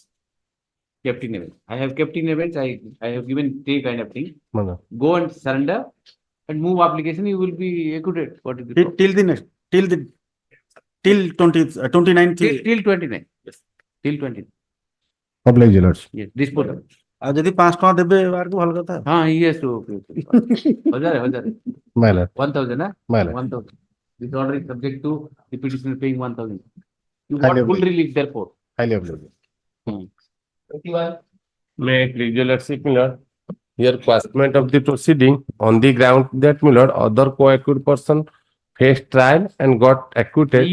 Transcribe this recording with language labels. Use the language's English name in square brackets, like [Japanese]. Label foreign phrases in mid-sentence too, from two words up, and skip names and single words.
[English] Kept in evidence. I have kept in evidence. I have given three kind of thing. Go and surrender and move application. You will be acquitted. What is the till 29th. till 29. Yes. Till 29. Public jailers. Yes. Dispose of. [Odia] ଆଉ ଯଦି 5 ଟଙ୍କା ଦେବେ ବାହାରକୁ ଭଲ କଥା। [English] He has to. 1000. My lord. 1000. My lord. 1000. This order is subject to the petitioner paying 1000. You got full relief therefore. Highly applicable. 21. May I please your lordship, my lord, here commencement of the proceeding on the ground that, my lord, other co-accused person faced trial and got acquitted.